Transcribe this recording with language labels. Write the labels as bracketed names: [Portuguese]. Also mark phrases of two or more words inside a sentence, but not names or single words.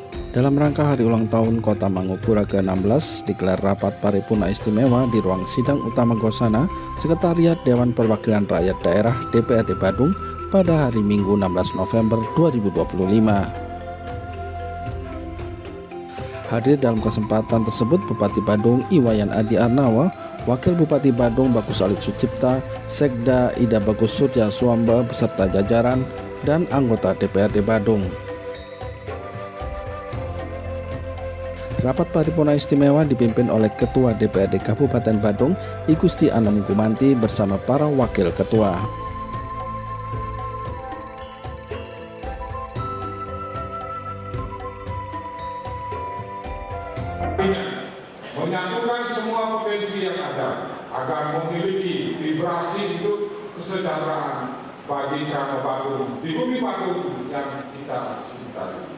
[Indonesian] Dalam rangka hari ulang tahun Kota Mangupura ke-16, digelar rapat paripurna istimewa di ruang sidang utama Gosana, Sekretariat Dewan Perwakilan Rakyat Daerah DPRD Badung pada hari Minggu 16 November 2025. Hadir dalam kesempatan tersebut Bupati Badung Iwayan Adi Arnawa, Wakil Bupati Badung Bagus Alit Sucipta, Sekda Ida Bagus Surya Suamba beserta jajaran dan anggota DPRD Badung. Rapat paripurna istimewa dipimpin oleh Ketua DPRD Kabupaten Badung, I Gusti Anom Gumanti bersama para wakil ketua. Menyatukan semua potensi yang ada agar memiliki vibrasi untuk kesejahteraan bagi Keramat Badung di bumi Badung yang kita cintai.